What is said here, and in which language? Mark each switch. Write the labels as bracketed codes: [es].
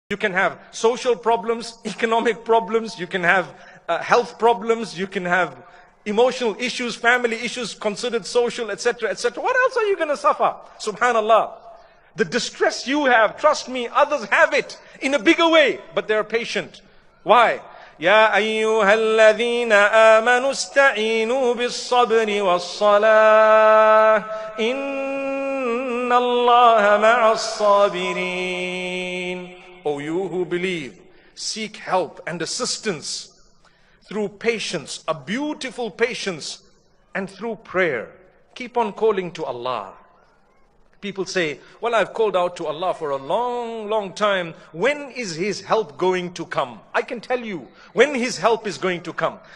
[en] You can have social problems, economic problems, you can have health problems, you can have emotional issues, family issues considered social, etc., etc. What else are you going to suffer? Subhanallah. The distress you have, trust me, others have it in a bigger way, but they're patient. Why? [ar] يا أيها الذين آمنوا استعينوا بالصبر والصلاة إن الله مع الصابرين. [en] O you who believe, seek help and assistance through patience, a beautiful patience, and through prayer. Keep on calling to Allah. People say, well, I've called out to Allah for a long, long time. When is His help going to come? I can tell you when His help is going to come.